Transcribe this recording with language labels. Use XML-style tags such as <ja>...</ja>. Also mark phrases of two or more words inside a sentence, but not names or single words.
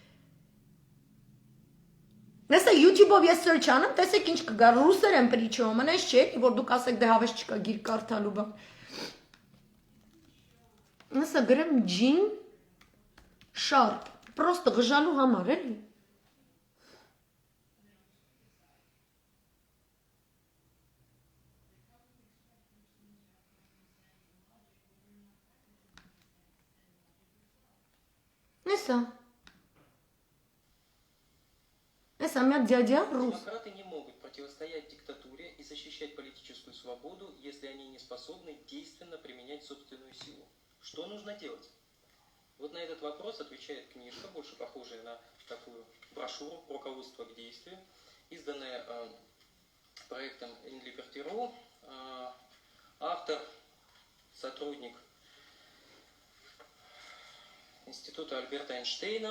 <hy>Նեսա YouTube-ով ես search անեմ, տեսեք ինչ կգա, ռուսեր եմ պրիչում, անես չէ, որ դուք ասեք դե հավես չկա գիր կարդալու բան։ Նեսա գրեմ ջին շարպ, պրոստը գժալու համար էլի։ Նեսա</hy> <ru>Демократы не могут противостоять диктатуре и защищать политическую свободу, если они не способны действенно применять собственную силу. Что нужно делать? Вот на этот вопрос отвечает книжка, больше похожая на такую брошюру «Руководство к действию», изданная проектом InLiberty.ru автор, сотрудник Института Альберта Эйнштейна.</ru>